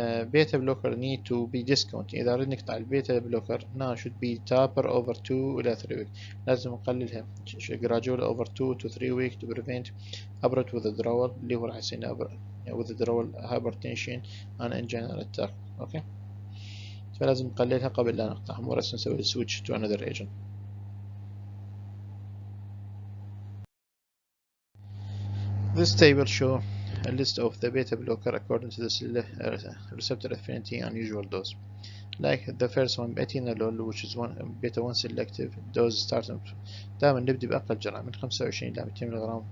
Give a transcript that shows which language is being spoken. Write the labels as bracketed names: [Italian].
[English] Beta blocker need to be discontinued. [Arabic] إذا أردنا نقطع البيتا [English] blocker now should be taper over 2 إلى 3 weeks. [Arabic] لازم نقللها [English] gradually over 2 to 3 weeks to prevent abrupt withdrawal [Arabic] اللي هو راح يصير [English] withdrawal, hypertension and angina attack. [Arabic] أوكي فلازم نقللها قبل لا نقطعها مو بس نسوي switch to another agent. [English] This table shows a list of the beta blocker according to the receptor affinity and usual dose. Like the first one etinolol, which is beta 1 selective, dose starting [Arabic] دائما نبدأ بأقل جرعة من 25 إلى 200 ملغ.